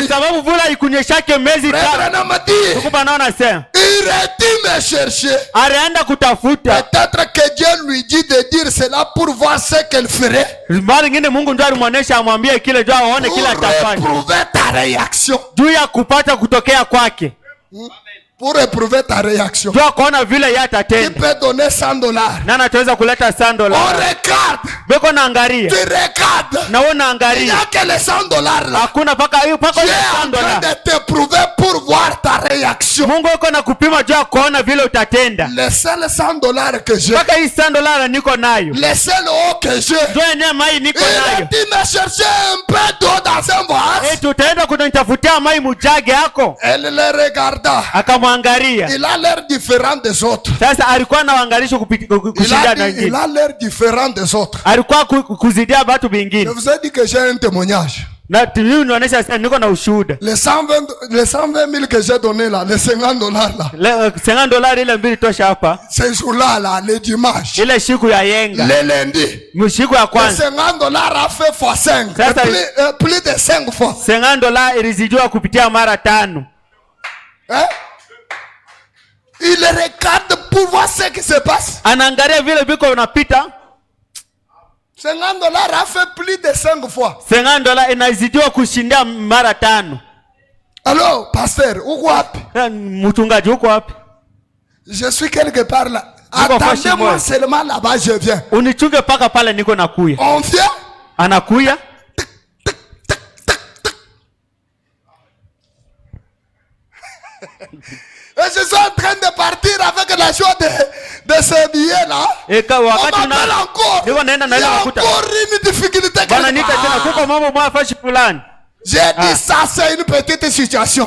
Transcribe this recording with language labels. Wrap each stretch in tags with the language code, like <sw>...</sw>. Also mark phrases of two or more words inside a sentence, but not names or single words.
<fr>Branham a dit, irais-tu me chercher? Peut-être que Dieu lui dit de dire cela pour voir ce qu'elle ferait. Pour éprouver ta réaction. Pour éprouver ta réaction.</fr> <sw>Jua kuona vile yeye atatenda.</sw> <fr>Tu peux donner $100.</fr> <sw>Nani ataweza kuleta $100?</sw> <fr>On regarde.</fr> <sw>Beko naangalia.</sw> <fr>Tu regardes.</fr> <sw>Na wewe unaangalia.</sw> <fr>Il n'y a que les $100 là.</fr> <sw>Hakuna paka hiyo paka $100.</sw> <fr>Dieu est en train de t'éprouver pour voir ta réaction.</fr> <sw>Mungu yuko na kupima jua kuona vile utatenda.</sw> <fr>Les seuls $100 que j'ai.</fr> <sw>Paka hii $100 niko nayo.</sw> <fr>Les seuls eau que j'ai.</fr> <sw>Ndio yenyewe mai niko nayo.</sw> <fr>Il m'a cherché un peu d'eau dans un vase.</fr> <sw>Tutaenda kunitafutia mai mujage yako.</sw> <fr>Elle le regarda.</fr> <sw>Akamwangalia.</sw> <fr>Il a l'air différent des autres.</fr> <sw>Sasa alikuwa anaangalia kushinda na wengine.</sw> <fr>Il a l'air différent des autres.</fr> <sw>Alikuwa kuzidia watu vingine.</sw> <fr>Je vous ai dit que j'ai un témoignage.</fr> <sw>Na mimi naonesha sasa niko na ushuhuda.</sw> <fr>Les 120 000 que j'ai donné là, les $50 là.</fr> <sw>Le $50 ile mbili tosha hapa.</sw> <fr>Ces jours-là là, le dimanche.</fr> <sw>Ile siku ya yenga.</sw> <fr>Le lundi.</fr> <sw>Msiku ya kwanza.</sw> <fr>Les $50 a fait fois 5. Plus de 5 fois.</fr> <sw>$50 ilizidiwa kupitia mara 5.</sw> <fr>Hein? Il regarde pour voir ce qui se passe.</fr> <sw>Anaangalia vile biko unapita.</sw> <fr>$50 a fait plus de 5 fois.</fr> <sw>$50 inazidiwa kushindia mara 5.</sw> <fr>Alors, pasteur,</fr> <sw>uko wapi? Mchungaji uko wapi?</sw> <fr>Je suis quelque part là. Attendez-moi seulement là-bas, je viens.</fr> <sw>Unichunge paka pale niko nakuya.</sw> <fr>On vient?</fr> <sw>Anakuya.</sw> <fr>Et je suis en train de partir avec la joie de ce billet là. On m'appelle encore. Il y a encore une difficulté. J'ai dit ça, c'est une petite situation.</fr>